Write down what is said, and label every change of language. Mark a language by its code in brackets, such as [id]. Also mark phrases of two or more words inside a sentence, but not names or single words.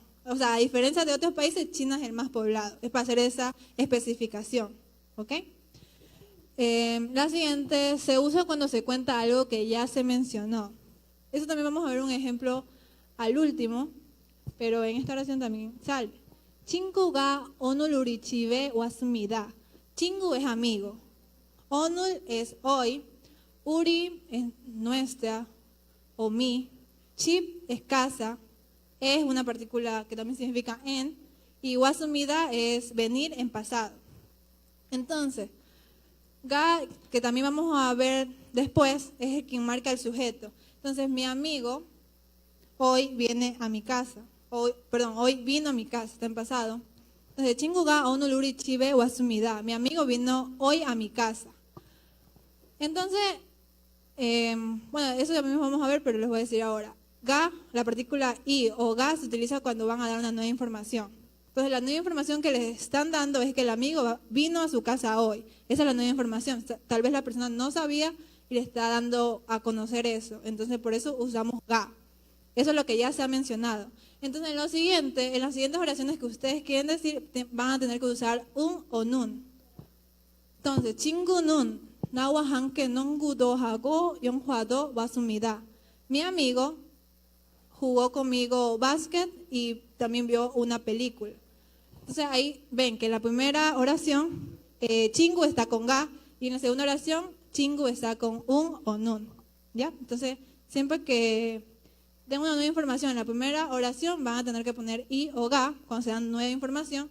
[es] O sea, a diferencia de otros países, China es el más poblado. Es para hacer esa especificación. ¿Ok? La siguiente se usa cuando se cuenta algo que ya se mencionó. Eso también vamos a ver un ejemplo al último, pero en esta oración también sale. [ko] 친구가 오늘 우리 집에 왔습니다. [es] 친구 es amigo. 오늘 es hoy. 우리 es nuestra o mi. 집 es casa. Es una partícula que también significa en. Y 왔습니다 es venir en pasado. Entonces, ga, que también vamos a ver después, es el quien marca el sujeto. Entonces, mi amigo hoy viene a mi casa. Hoy vino a mi casa, está en pasado. Entonces, [ko] 친구가 오늘 우리 집에 왔습니다. [es] Mi amigo vino hoy a mi casa. Entonces, bueno, eso también vamos a ver, pero les voy a decir ahora. Ga, la partícula i o ga se utiliza cuando van a dar una nueva información. Entonces, la nueva información que les están dando es que el amigo vino a su casa hoy. Esa es la nueva información. Tal vez la persona no sabía y le está dando a conocer eso. Entonces, por eso usamos ga. Eso es lo que ya se ha mencionado. Entonces, en las siguientes oraciones que ustedes quieren decir, van a tener que usar un o nun. Entonces, [ko] 친구는 나와 함께 농구도 하고 영화도 봤습니다. [es] Mi amigo jugó conmigo básquet y también vio una película. Entonces, ahí ven que en la primera oración, 친구 está con ga, y en la segunda oración, 친구 está con un o nun. ¿Ya? Entonces, siempre que den una nueva información en la primera oración, van a tener que poner i o ga cuando se dan nueva información.